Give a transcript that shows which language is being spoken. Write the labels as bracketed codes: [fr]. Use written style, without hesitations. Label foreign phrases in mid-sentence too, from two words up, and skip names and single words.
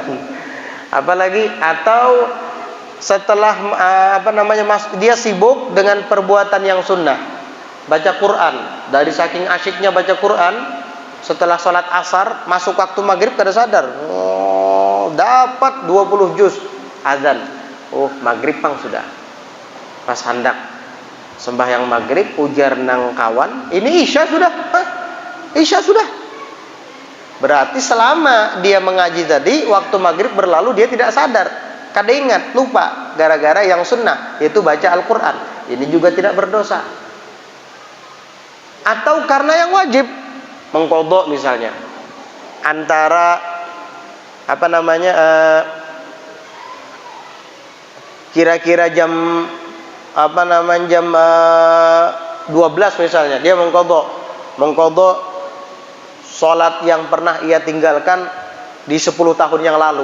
[id] Apalagi atau setelah dia sibuk dengan perbuatan yang sunnah, baca Quran. Dari saking asyiknya baca Quran, setelah sholat asar masuk waktu maghrib kada sadar. Dapat 20 juz azan. [bjn] Maghrib pang sudah. Pas hendak sembahyang maghrib, ujar nang kawan, ini isya sudah. Isya sudah. [id] Berarti selama dia mengaji tadi, waktu maghrib berlalu dia tidak sadar, kada ingat, lupa, gara-gara yang sunnah, yaitu baca Al-Quran. Ini juga tidak berdosa. Atau karena yang wajib, mengqadha misalnya, antara kira-kira jam jam 12 misalnya, dia mengqadha sholat yang pernah ia tinggalkan di 10 tahun yang lalu.